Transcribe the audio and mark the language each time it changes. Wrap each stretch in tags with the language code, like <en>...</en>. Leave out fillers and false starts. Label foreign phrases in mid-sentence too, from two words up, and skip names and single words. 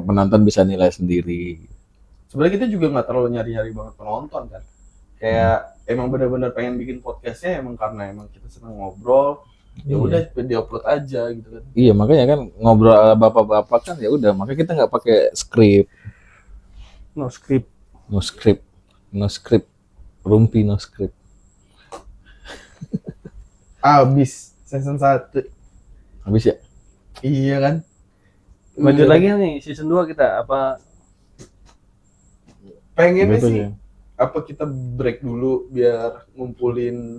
<id>Penonton bisa nilai sendiri. Sebenarnya kita juga nggak terlalu nyari-nyari banget penonton kan. Kayak emang benar-benar pengen bikin podcastnya emang karena emang kita senang ngobrol. Ya Iya. udah diupload aja gitu kan. Iya makanya kan ngobrol ala bapak-bapak kan ya udah makanya kita nggak pakai skrip,</id> <en>No script. no script, rumpi no script.</en> <id>Abis season 1. Habis ya? Iya kan? Lanjut Udah. lagi nih season 2 kita apa? Pengennya Gitu sih ya. apa kita break dulu biar ngumpulin.</id>